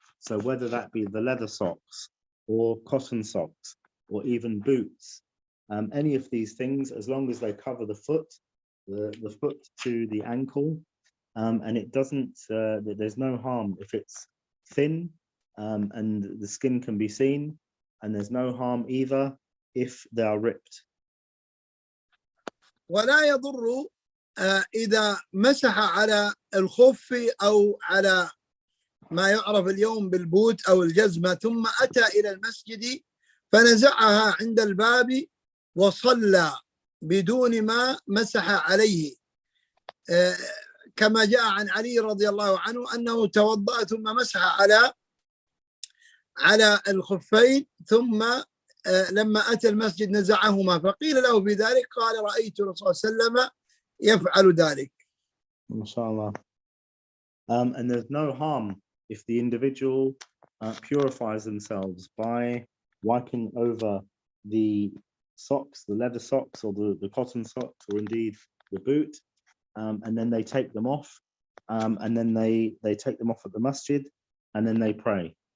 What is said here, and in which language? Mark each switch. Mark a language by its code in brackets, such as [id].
[en] So whether that be the leather socks or cotton socks or even boots, any of these things, as long as they cover the foot to the ankle, and it doesn't, there's no harm if it's thin and the skin can be seen, and there's no harm either if they are ripped. [ar] ولا يضر إذا مسح على الخف أو على ما يعرف اليوم بالبوت أو الجزمة ثم أتى إلى المسجد فنزعها عند الباب وصلى بدون ما مسح عليه، كما جاء عن علي رضي الله عنه أنه توضأ ثم مسح على الخفين، ثم لما أتى المسجد نزعهما، فقيل له بذلك قال رأيت الرسول صلى الله عليه وسلم يفعل ذلك. MashaAllah. [en] And there's no harm if the individual purifies themselves by wiping over the socks, the leather socks or the cotton socks, or indeed the boot, and then they take them off, and then they take them off at the masjid, and then they pray.